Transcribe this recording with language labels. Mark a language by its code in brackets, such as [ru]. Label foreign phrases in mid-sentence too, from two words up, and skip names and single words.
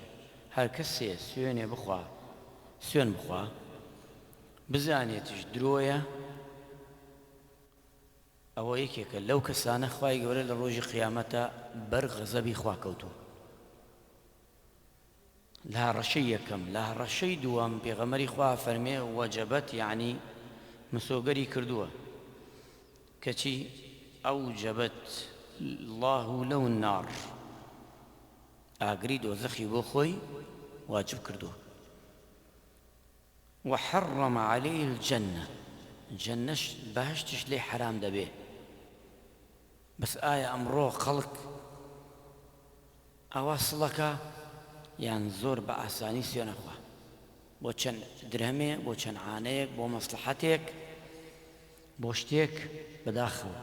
[ckb] هەر کەسێ سوێنێ بخوا، سوێن بخوا، بزانێتش درۆیە، ئەوە یەکێکە لەو کەسانە خوای گەورە لە ڕۆژی قیامەتە بەر غەزەبی خوا کەوتووە. لە هەڕەشەی یەکەم. لە هەڕەشەی دووەم پێغەمبەری خوا فەرمێ: وەجەبەت، یعنی مسۆگەری کردووە کەچی [ar] ئەوجەبەت الله له النار، [ckb] ئاگری دۆزەخی بۆ خۆی واجب کردووە. [ar] وحرم عليه الجنة، [ckb] جەنەش بەهەشتش لێ حرام دەبێ. بەس ئایا ئەمڕۆ خەڵک ئەوە سڵەکە یان زۆر بە ئاسانی سوێنەخوا بۆ چەند درهمێ، بۆ چەند عانەیەک، بۆ مەسلحەتێک، بۆ شتێک بەداخەوە.